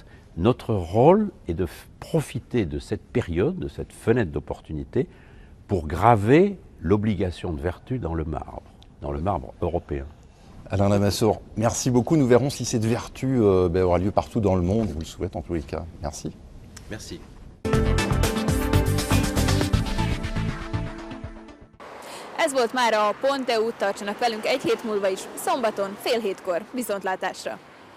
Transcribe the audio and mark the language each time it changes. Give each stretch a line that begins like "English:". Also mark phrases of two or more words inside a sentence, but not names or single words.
French: Notre rôle est de profiter de cette période, de cette fenêtre d'opportunité, pour graver l'obligation de vertu dans le marbre européen. Alain Lamassoure, merci beaucoup. Nous verrons si cette vertu aura lieu partout dans le monde. Je vous le souhaite en tous les cas. Merci. Merci.
Hungarian: Ez volt mára a Pont.eu, tartsanak velünk egy hét múlva is, szombaton fél hétkor. Viszontlátásra!